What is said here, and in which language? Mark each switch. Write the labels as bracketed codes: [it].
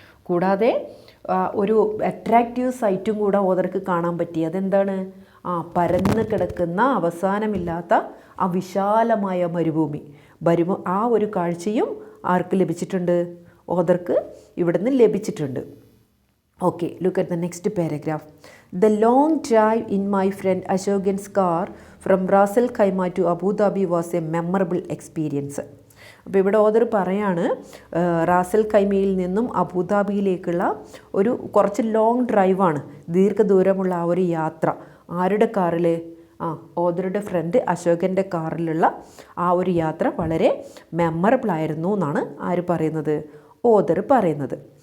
[ml] കൂടാതെ ഒരു അട്രാക്റ്റീവ് സൈറ്റും കൂടെ ഓദർക്ക് കാണാൻ പറ്റി. അതെന്താണ്, പരന്ന് കിടക്കുന്ന അവസാനമില്ലാത്ത ആ വിശാലമായ മരുഭൂമി. ആ ഒരു കാഴ്ചയും ആർക്ക് ലഭിച്ചിട്ടുണ്ട്, ഓദർക്ക് ഇവിടുന്ന് ലഭിച്ചിട്ടുണ്ട്. [en] Okay, look at the next paragraph. The long drive in my friend Ashok's car from Ras Al Khaimah to Abu Dhabi was a memorable experience. [ml] അപ്പോൾ ഇവിടെ ഓദർ പറയാണ്, റാസൽ ഖൈമയിൽ നിന്നും അബുദാബിയിലേക്കുള്ള ഒരു കുറച്ച് ലോങ് ഡ്രൈവാണ്, ദീർഘദൂരമുള്ള ആ ഒരു യാത്ര. ആരുടെ കാറിൽ, ഓദറുടെ ഫ്രണ്ട് അശോകൻ്റെ കാറിലുള്ള ആ ഒരു യാത്ര വളരെ മെമ്മറബിൾ ആയിരുന്നു എന്നാണ് ആര് പറയുന്നത്, ഓദർ പറയുന്നത്.